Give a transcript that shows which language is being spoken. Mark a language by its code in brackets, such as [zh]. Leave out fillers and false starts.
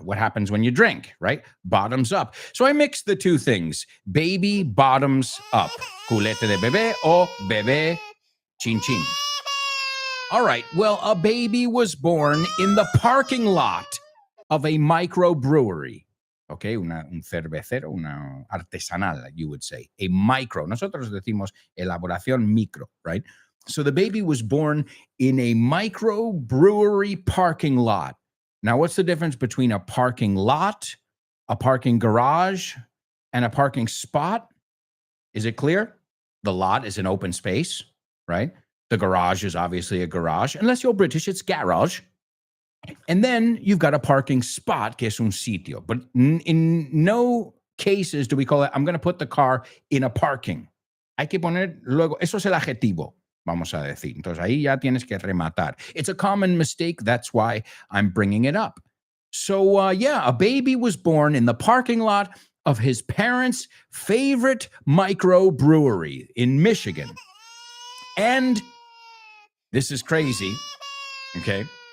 [en] What happens when you drink, right? Bottoms up. So I mixed the two things. Baby bottoms up. [es] Culete de bebé o bebé chin chin. [en] All right, well, a baby was born in the parking lot of a microbrewery. Okay, [es] un cervecero, una artesanal, [en] you would say. A micro. [es] Nosotros decimos elaboración micro, right? [en] So the baby was born in a microbrewery parking lot. Now, what's the difference between a parking lot, a parking garage, and a parking spot? Is it clear? The lot is an open space, right? The garage is obviously a garage. Unless you're British, it's garage. And then you've got a parking spot, [es] que es un sitio. [en] But in no cases do we call it, I'm going to put the car in a parking. [es] Hay que poner luego, eso es el adjetivo, vamos a decir. Entonces ahí ya tienes que rematar. [en] It's a common mistake. That's why I'm bringing it up. So yeah, a baby was born in the parking lot of his parents' favorite microbrewery in Michigan. And this is crazy, okay?